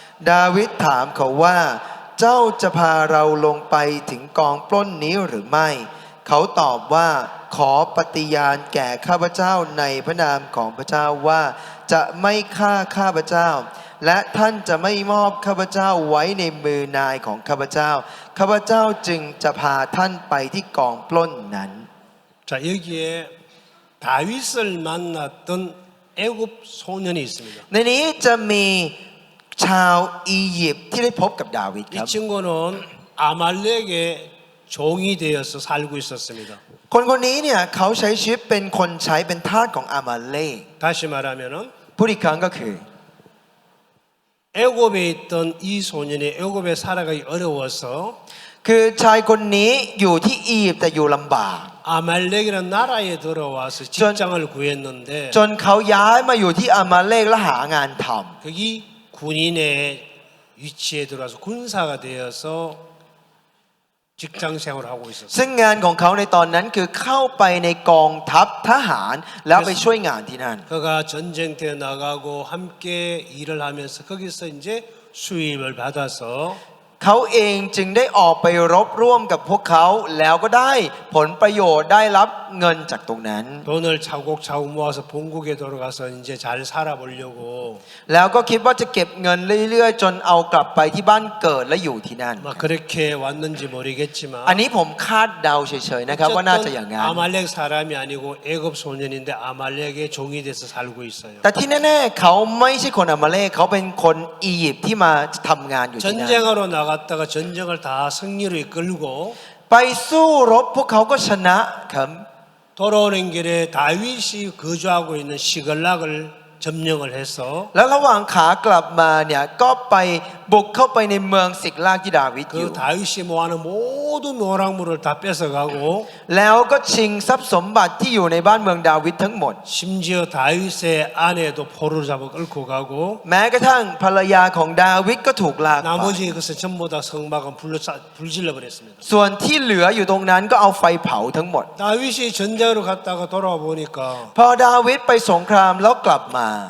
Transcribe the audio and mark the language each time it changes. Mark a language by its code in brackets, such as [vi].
[th] ดาวิดถามเขาว่า เจ้าจะพาเราลงไปถึงกองปล้นนี้หรือไม่ เขาตอบว่าขอปฏิญาณแก่ข้าพเจ้าในพระนามของพระเจ้าว่าจะไม่ฆ่าข้าพเจ้า และท่านจะไม่มอบข้าพเจ้าไว้ในมือนายของข้าพเจ้า ข้าพเจ้าจึงจะพาท่านไปที่กองปล้นนั้น [ko] 자, 여기에 다윗을 만났던 애굽 소년이 있습니다. [th] ในนี้จะมีชาวอียิปต์ที่ได้พบกับดาวิดค [ko] 이 [th] รับ [ko] 친구는 아말렉의 종이 되어서 살고 있었습니다. [th] คนคนนี้เนี่ยเขาใช้ชีวิตเป็นคนใช้เป็นทาสของอามาเลก [ko] 다시 말하면은 [th] พูดอีกครั้งก็คือ [ko] 애굽에 있던 이 소년이 애굽에 살아가기 어려워서 [th] คือชายคนนี้อยู่ที่อียิปต์แต่อยู่ลำบาก [ko] 아말렉이라는 나라에 들어와서 직장을 구했는데 [th] จนเขาย้ายมาอยู่ที่อามาเลกและหางานท [ko] 거기 군인의 위치에 들어와서 군사가 되어서 직장 생활을 하고 있었어요. [th] ซึ่งงานของเขาในตอนนั้นคือเข้าไปในกองทัพทหารแล้วไปช่วยงานที่นั่น [ko] 그가 전쟁터에 나가고 함께 일을 하면서 거기서 이제 수입을 받아서 [th] เขาเองจึงได้ออกไปรบร่วมกับพวกเขาแล้วก็ได้ผลประโยชน์ได้รับเงินจากตรงนั้น [ko] 돈을 차곡차곡 모아서 본국에 돌아가서 이제 잘 살아보려고 [th] แล้วก็คิดว่าจะเก็บเงินเรื่อยๆจนเอากลับไปที่บ้านเกิดและอยู่ที่นั่น [ko] 막 그렇게 왔는지 모르겠지만 [th] อันนี้ผมคาดเดาเฉยๆนะครับว่าน่าจะอย่างนั้น [ko] 아말렉 사람이 아니고 애굽 소년인데 아말렉의 종이 돼서 살고 있어요. [th] แต่ที่แน่ๆเขาไม่ใช่คนอามาเลกเขาเป็นคนอียิปต์ที่มาทำงานอยู่ที่นั่น [ko] 전쟁하러 나갔다가 전쟁을 다 승리로 이끌고 [th] ไปสู้รบพวกเขาก็ชนะครับ [ko] 돌아오는 길에 다윗이 거주하고 있는 시글락을 점령을 해서 [th] แล้วระหว่างขากลับมาเนี่ยก็ไปบุกเข้าไปในเมืองสิกลากที่ดาวิดอยู่ [ko] 그 다윗이 모아는 모든 노랑물을 다 뺏어가고 [th] แล้วก็ชิงทรัพย์สมบัติที่อยู่ในบ้านเมืองดาวิดทั้งหมด [ko] 심지어 다윗의 아내도 포로를 잡아 끌고 가고 [th] แม้กระทั่งภรรยาของดาวิดก็ถูกลากไป [ko] 나머지 것은 전부 다 성막은 불질러 버렸습니다. [th] ส่วนที่เหลืออยู่ตรงนั้นก็เอาไฟเผาทั้งหมด [ko] 다윗이 전쟁으로 갔다가 돌아와 보니까 [th] พอดาวิดไปสงครามแล้วกลับมา